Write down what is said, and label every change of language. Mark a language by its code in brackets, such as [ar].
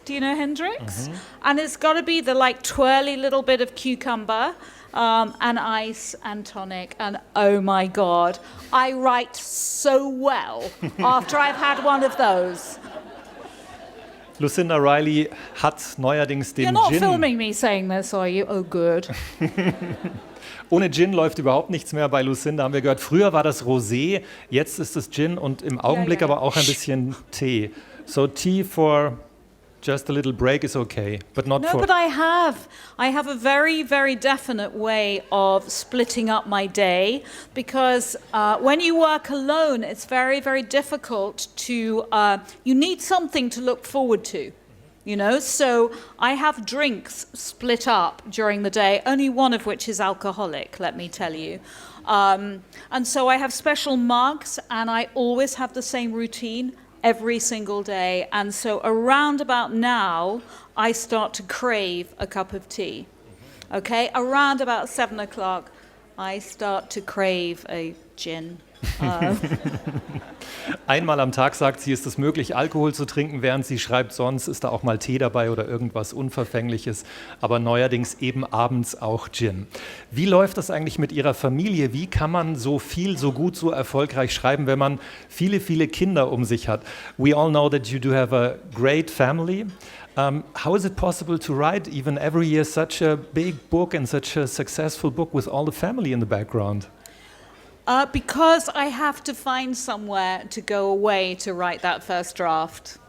[en] Do you know Hendrix? And it's got to be the twirly little bit of cucumber, and ice and tonic. And oh my God, I write so well after I've had one of those. [de] Lucinda Riley hat neuerdings den [en] You're not [de] Gin. [en] filming me saying this, are you? Oh, good. [de] Ohne Gin läuft überhaupt nichts mehr bei Lucinda, haben wir gehört. Früher war das Rosé, jetzt ist es Gin und im Augenblick ja. aber auch ein bisschen Tee. [en] So tea for just a little break is okay, but not No, for... but I have a very, very definite way of splitting up my day, because when you work alone, it's very, very difficult to, you need something to look forward to. You know, so I have drinks split up during the day, only one of which is alcoholic, let me tell you. And so I have special mugs, and I always have the same routine every single day. And so around about now, I start to crave a cup of tea. Okay, around about 7 o'clock, I start to crave a gin. [de] Einmal am Tag, sagt sie, ist es möglich, Alkohol zu trinken, während sie schreibt. Sonst ist da auch mal Tee dabei oder irgendwas Unverfängliches. Aber neuerdings eben abends auch Gin. Wie läuft das eigentlich mit Ihrer Familie? Wie kann man so viel, so gut, so erfolgreich schreiben, wenn man viele, viele Kinder um sich hat? [en] We all know that you do have a great family. How is it possible to write even every year such a big book and such a successful book with all the family in the background? Because I have to find somewhere to go away to write that first draft.